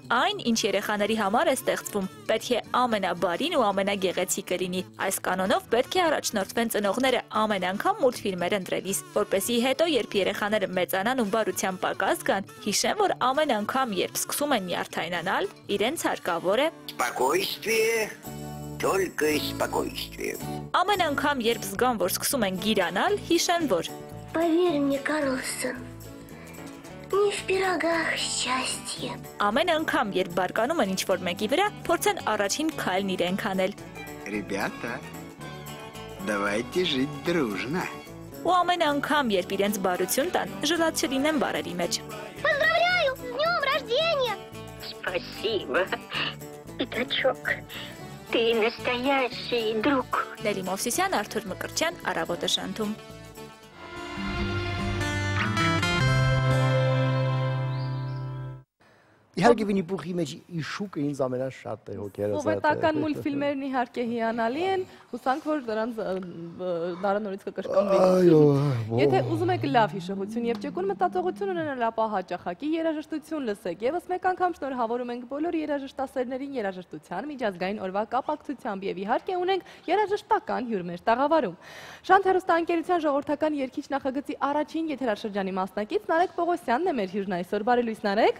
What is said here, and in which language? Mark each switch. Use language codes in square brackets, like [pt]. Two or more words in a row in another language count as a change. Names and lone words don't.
[hy] Այն, ինչ երեխաների համար է ստեղծվում, պետք է ամենաբարին ու ամենագեղեցիկը լինի։ Այս կանոնով պետք է առաջնորդվեն ծնողները ամեն անգամ մուլտֆիլմեր ընտրելիս, որպեսզի հետո, երբ երեխաները մեծանան ու բարության պակաս գան, հիշեն, որ ամեն անգամ, երբ սկսում են նյարդայնանալ, իրենց հարկավոր է [ru] Спокойствие, только спокойствие. [hy] Ամեն անգամ, երբ զգան, որ սկսում են գիրանալ, հիշեն, որ [ru] Поверь мне, Карлсон, не в пирогах счастье. [hy] Ամեն անգամ, երբ բարկանում են ինչ-որ մեկի վրա, փորձեն առաջին քայլն իրենք անել։ [ru] Ребята, давайте жить дружно. [hy] Ու ամեն անգամ, երբ իրենց բարություն տան, ժլատ չլինեն բարերի մեջ։ [ru] Поздравляю! С днем рождения! Спасибо, пятачок. Ты настоящий друг. [hy] Լելի Մովսիսյան, Արթուր Մկրտչյան, Առավոտը շանթում։ Իհարկե Վինի Պուխի մեջ իշուկը ինձ ամենաշատը հոգերս։ Սովետական մուլտֆիլմերն իհարկե հիանալի են, հուսանք որ դրանց դարանորից կկրկնվի։ Եթե ուզում եք լավ հիշողություն եւ ճկուն մտածողություն ունենալ, ապա հաճախակի երաժշտություն լսեք։ Եվս մեկ անգամ շնորհավորում ենք բոլոր երաժշտասերներին երաժշտության միջազգային օրվա կապակցությամբ եւ իհարկե ունենք երաժշտական հյուր մեր տաղավարում։ Շանթ հեռուստաընկերության ժողովրդական երգիչ նախագծի առաջին եթերաշրջանի մասնակից Նարեկ Պողոսյանն է մեր հյուրն այսօր։ Բարի լույս Նարեկ։